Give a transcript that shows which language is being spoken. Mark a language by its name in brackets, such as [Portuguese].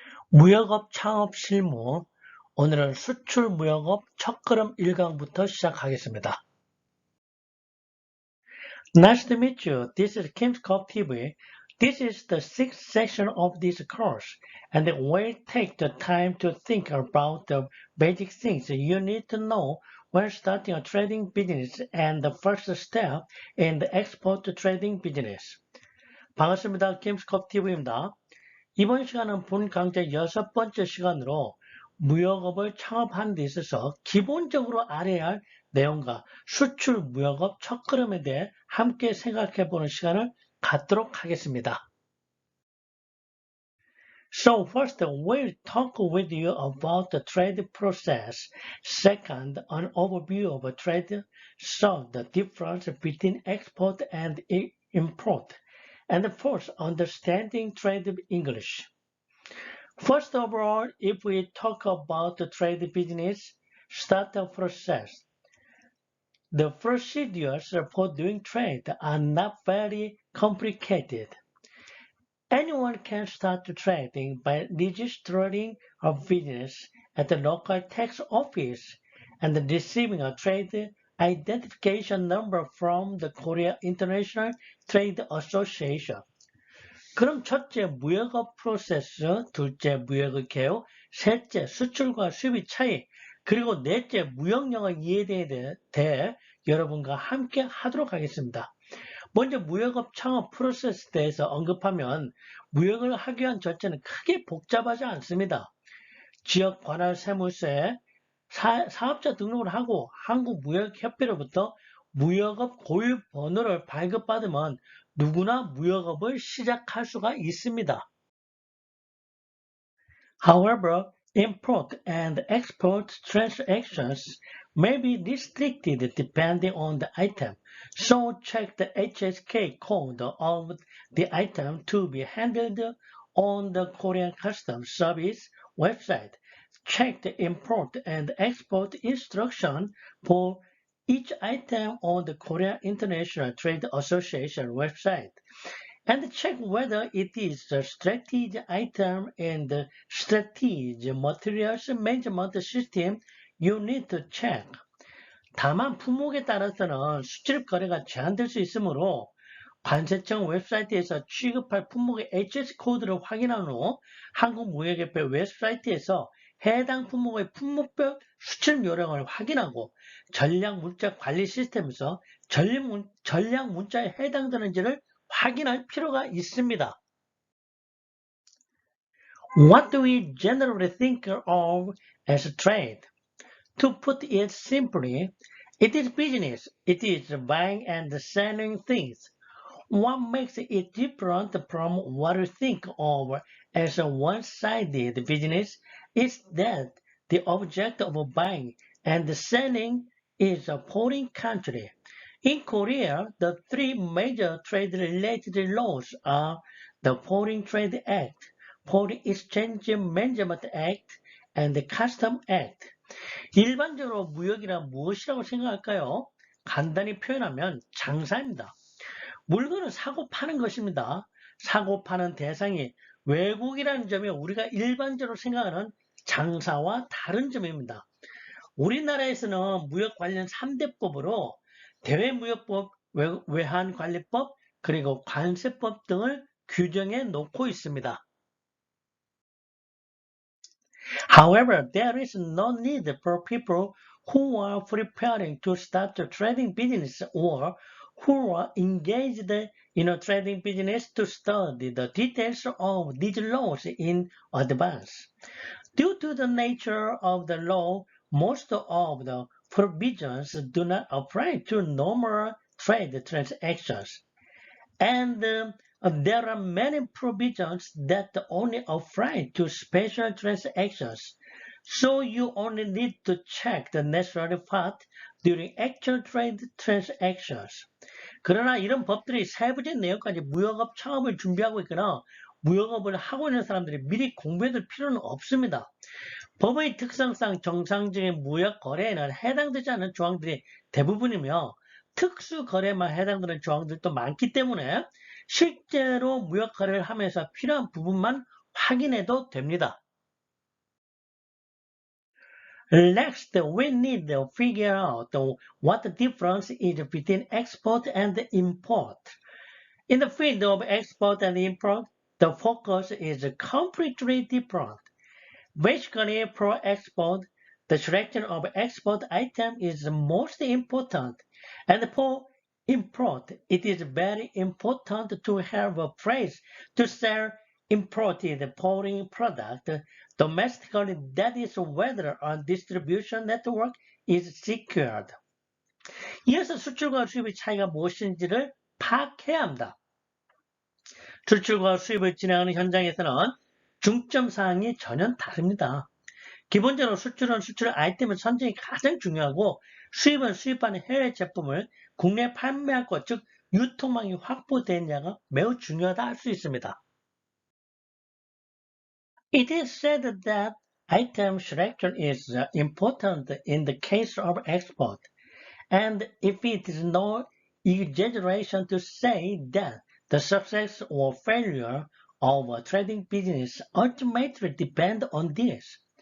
[Korean] 무역업 창업 실무, 오늘은 수출 무역업 첫걸음 1강부터 시작하겠습니다. [English] Nice to meet you. This is Kim's Cup TV. This is the sixth section of this course, and we'll take the time to think about the basic things you need to know when starting a trading business and the first step in the export trading business. [Korean] 반갑습니다. Kim's Cup TV입니다. 이번 시간은 본 강좌 6번째 시간으로 무역업을 창업하는 데 있어서 기본적으로 알아야 할 내용과 수출 무역업 첫걸음에 대해 함께 생각해 보는 시간을 갖도록 하겠습니다. [English] So first, we'll talk with you about the trade process. Second, an overview of a trade, so the difference between export and import. And fourth, understanding trade English. First of all, if we talk about the trade business startup process, the procedures for doing trade are not very complicated. Anyone can start trading by registering a business at the local tax office and receiving a trade identification number from the Korea International Trade Association. [Korean] 그럼 첫째 무역업 프로세스, 둘째 무역의 개요, 셋째 수출과 수입의 차이, 그리고 넷째 무역영어 이해에 대해 여러분과 함께 하도록 하겠습니다. 먼저 무역업 창업 프로세스에 대해서 언급하면 무역을 하기 위한 절차는 크게 복잡하지 않습니다. 지역 관할 세무서에 사업자 등록을 하고 한국무역협회로부터 무역업 고유 번호를 발급받으면 누구나 무역업을 시작할 수가 있습니다. [English] However, import and export transactions may be restricted depending on the item, so check the HSK code of the item to be handled on the Korean Customs Service website. Check the import and export instruction for each item on the Korea International Trade Association website, and check whether it is a strategic item in the strategic materials management system. You need to check. [Korean] 다만 품목에 따라서는 수출입 거래가 제한될 수 있으므로 관세청 웹사이트에서 취급할 품목의 HS 코드를 확인한 후 한국무역협회 웹사이트에서 해당 품목의 품목별 수출 요령을 확인하고 전략 문자 관리 시스템에서 전략 문자에 해당되는지를 확인할 필요가 있습니다. [English] What do we generally think of as trade? To put it simply, it is business. It is buying and selling things. What makes it different from what we think of as a one-sided business is that the object of buying and selling is a foreign country. In Korea, the three major trade-related laws are the Foreign Trade Act, Foreign Exchange Management Act, and the Custom Act. [Korean] 일반적으로 무역이란 무엇이라고 생각할까요? 간단히 표현하면 장사입니다. 물건을 사고 파는 것입니다. 사고 파는 대상이 외국이라는 점이 우리가 일반적으로 생각하는 장사와 다른 점입니다. 우리나라에서는 무역 관련 3대법으로 대외무역법, 외환관리법, 그리고 관세법 등을 규정해 놓고 있습니다. [English] However, there is no need for people who are preparing to start a trading business or who are engaged in a trading business to study the details of these laws in advance. Due to the nature of the law, most of the provisions do not apply to normal trade transactions, and there are many provisions that only apply to special transactions, so you only need to check the necessary part during actual trade transactions. [Korean] 그러나 이런 법들이 세부적인 내용까지 무역업 창업을 준비하고 있거나 무역업을 하고 있는 사람들이 미리 공부해둘 필요는 없습니다. 법의 특성상 정상적인 무역 거래에는 해당되지 않는 조항들이 대부분이며 특수 거래만 해당되는 조항들도 많기 때문에 실제로 무역 거래를 하면서 필요한 부분만 확인해도 됩니다. [English] Next, we need to figure out what the difference is between export and import. In the field of export and import, the focus is completely different. Basically, for export, the selection of export item is most important, and for import, it is very important to have a place to sell imported foreign product domestically, that is whether a distribution network is secured. [Korean] 이어서 수출과 수입의 차이가 무엇인지를 파악해야 합니다. 수출과 수입을 진행하는 현장에서는 중점 사항이 전혀 다릅니다. 기본적으로 수출은 수출 아이템의 선정이 가장 중요하고 수입은 수입하는 해외 제품을 국내에 판매할 것, 즉 유통망이 확보되느냐가 매우 중요하다 할 수 있습니다. [English] It is said that item selection is important in the case of export, and if it is no exaggeration to say that the success or failure of a trading business ultimately depend on this.